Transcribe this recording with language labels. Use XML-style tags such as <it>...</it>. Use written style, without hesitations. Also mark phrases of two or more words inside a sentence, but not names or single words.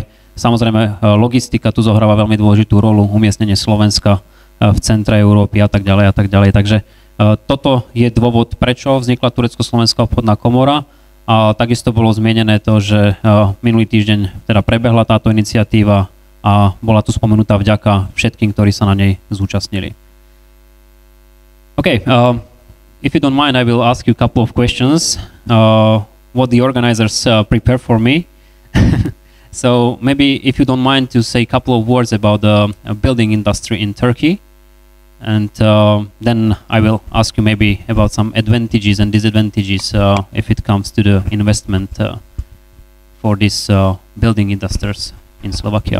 <sk>Samozrejme, logistika tu zohráva veľmi dôležitú rolu, umiestnenie Slovenska v centre Európy a tak ďalej a tak ďalej. Takže toto je dôvod, prečo vznikla Turecko-slovenská obchodná komora a takisto bolo zmienené to, že minulý týždeň teda prebehla táto iniciatíva a bola tu spomenutá vďaka všetkým, ktorí sa na nej zúčastnili.</sk> <en>Okay, if you don't mind, I will ask you a couple of questions. What the organizers prepare for me. So maybe if you don't mind to say a couple of words about the building industry in Turkey, and then I will ask you maybe about some advantages and disadvantages if it comes to the investment for these building industries in Slovakia.</en>